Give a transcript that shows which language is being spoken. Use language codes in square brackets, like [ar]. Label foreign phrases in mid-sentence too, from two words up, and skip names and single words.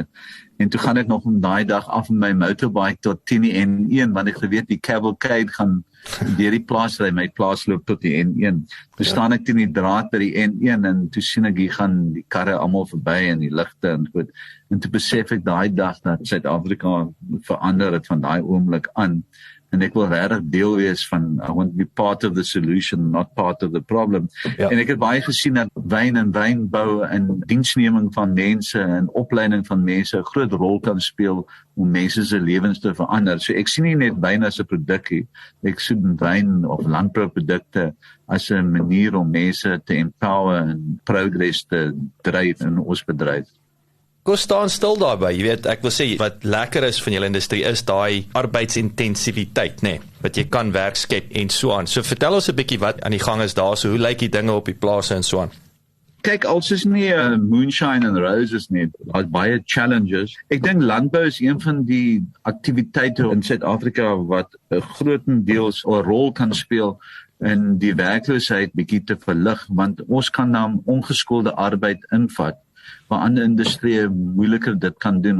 [af] En toe gaan ek nog om daai dag af met my motorbike tot 10 N1, want ek geweet die cavalcade gaan deur die plaas ry, my plaas loop tot die N1. Toe staan ek teen die draad by die N1 en toe sien ek hier gaan die karre almal verby en die ligte en goed. En toe besef ek daai dag dat Suid-Afrika verander het van daai oomblik aan. En ek wil regtig deel wees van, [en] I want to be part of the solution, not part of the problem. [af] Ja. En ek het baie gesien dat wyn en wynbou en diensneming van mense en opleiding van mense 'n groot rol kan speel om mense se lewens te verander. So ek sien nie net wyn as 'n produk nie. Ek sien wyn of landbouprodukte as 'n manier om mense te empower en progress te dryf in ons bedryf. Kom staan stil daarby. Jy weet, ek wil sê wat lekker is van julle industrie is daai arbeidsintensiteit, nê, wat jy kan werk skep en so aan. So vertel ons 'n bietjie wat aan die gang is daar, so hoe lyk die dinge op die plase en so aan. Kyk, als is nie [en] moonshine and roses [af] nie, daar's baie challenges. Ek dink landbou is een van die aktiwiteite in Suid-Afrika wat grootendeels 'n rol kan speel in die werkloosheid bietjie te verlig, want ons kan dan ongeskoolde arbeid invat, waar ander industrieë moeiliker dit kan doen.